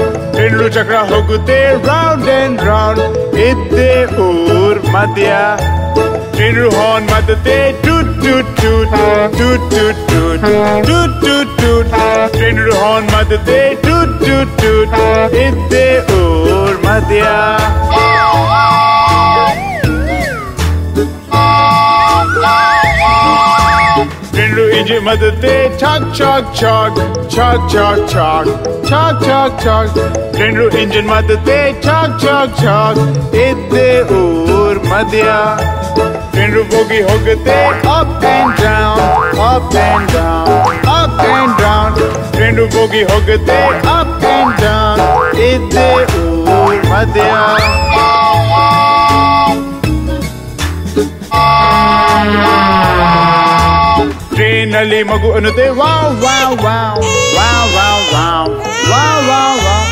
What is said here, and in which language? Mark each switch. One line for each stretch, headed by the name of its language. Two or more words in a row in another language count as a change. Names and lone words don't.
Kannada: ಎರಡು ಚಕ್ರ ಹೋಗುತ್ತೆ
English: round and round.
Kannada: ಇದ್ದೆ ಊರ್ ಮಧ್ಯ ಎರಡು ಹಾರ್ನ್ ಮಧ್ಯೆ ಟೂಟ್ ಟೂಟ್ ಟೂಟ್ ಟೂಟ್ ಟೂಟ್ ಟೂಟ್ ಟೂಟ್ ಟೂಟ್ ಟೂಟ್. ಎರಡು ಹಾರ್ನ್ ಮಧ್ಯೆ ಟೂಟ್ ಟೂಟ್ ಟೂಟ್. ಇದ್ದೆ ಊರ್ ಮಧ್ಯ.
Telugu: రెండు ఇంజి మద్దతే చాక్ చాక్ చాక్ చాక్ చాక్ చాక్ చాక్ చాక్ చాక్. రెండు ఇంజిన్ మద్దతే చాక్ చాక్ చాక్. ఇద్దే ఊర్ మధ్య.
Kannada: రెండు ಬೋಗಿ ಹೋಗುತ್ತೆ
English: up and down, up and down, up and down.
Kannada: రెండు ಬೋಗಿ ಹೋಗುತ್ತೆ
English: up and down.
Kannada: ಇದ್ದೇ ಊರ್ ಮಧ್ಯ. ಟ್ರೇನಲ್ಲಿ ಮಗು ಅನ್ನುತ್ತೆ ವಾವ್ ವಾವ್ ವಾವ್ ವಾವ್ ವಾವ್ ವಾವ್ ವಾವ್ ವಾವ್ ವಾವ್.